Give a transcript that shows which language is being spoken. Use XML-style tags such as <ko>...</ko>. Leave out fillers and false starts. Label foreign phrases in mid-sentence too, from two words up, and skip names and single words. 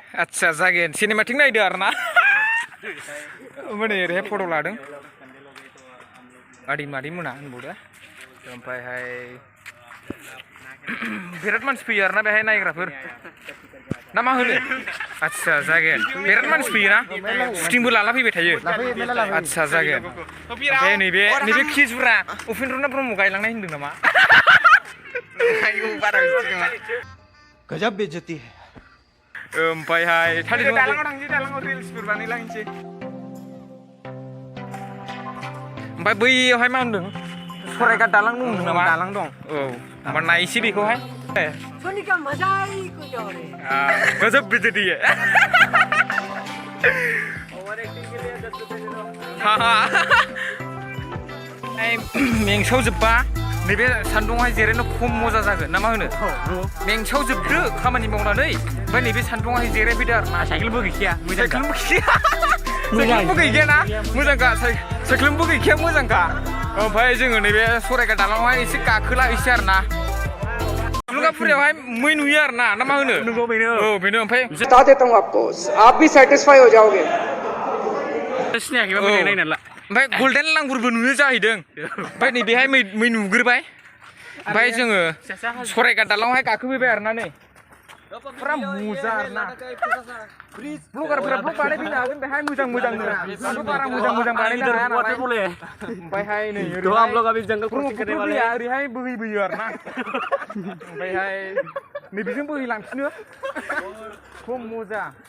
<brx>आदसा जागोन सिनेमेटिक नायदो आरोना माने ओरैहाय फट' लादों आदै मादै मोना होनबावदो ओमफ्रायहाय बिराद मानसि फैयो आरोना बेहाय नायग्राफोर ना मा होनो आदसा जागोन बिराद मानसि फैयोना शुटिंबो लाला फैबाय थायो आदसा जागोन ओमफ्राय नैबे खिजुरा उपेन्द्रनाथ ब्रह्म गायलांनाय होनदों नामा आयौ बारा बिदि नङा</brx> <hi>गजब बेइज्जती है</hi> <brx>ओमफ्रायहाय दालाङाव थांसै दालाङाव रिल्सफोर बानायलांसै ओमफ्राय बैयावहाय मा होनदों सरायघाट दालां दं नामा दालां दं औ होमबा नायसै बेखौहाय</brx> <hi>सोनी का मजा ही कुछ और है गजब बेइज्जती है</hi> <en>over acting</en> <hi>के लिए 10 रुपए दे दो</hi> <brx>मेंसावजोब्बा नैबे सान्दुङावहाय जिरायनो खम मजा जागोन ना मा होनो मेंसावजोबदो खामानि मावनानै ओमफ्राय नैबे सान्दुङावहाय जिरायफैदो आरो ना साइकेलबो गैखाया साइकेलबो गैखाया ना मोजांखा साइकेलबो गैखाया मोजांखा ओमफ्राय जोङो नैबे सरायघाट दालाङावहाय एसे गाखोलाहैसै आरो ना दुर्गापुरायावहाय मै नुयो आरो ना मा होनो नंगौ बेनो औ बेनो ओमफ्राय</brx> <hi>बता देता हूँ आपको आप भी सेटिस्फाई हो जाओगे</hi> <brx>सिनायाखैबा मोजाङै नायनानै ला ओमफ्राय गल्डेन लांगुरबो नुयो जाहैदों ओमफ्राय नैबेहाय मै नुग्रोबाय ओमफ्राय जोङो सरायघाट दालाङावहाय गाखोफैबाय आरो ना नै पुरा मोजां आरो ना ब्लगारफोरा ब्लग बानायफैनो हागोन बेहाय मोजां मोजांनो आंथ' बारा मोजां बानायनो हाया नालाय ओमफ्रायहाय नै ओरैहाय ओरैहाय बोहैबोयो आरो ना ओमफ्रायहाय नैबेजों बोहैलांफिनो खम मोजा</brx>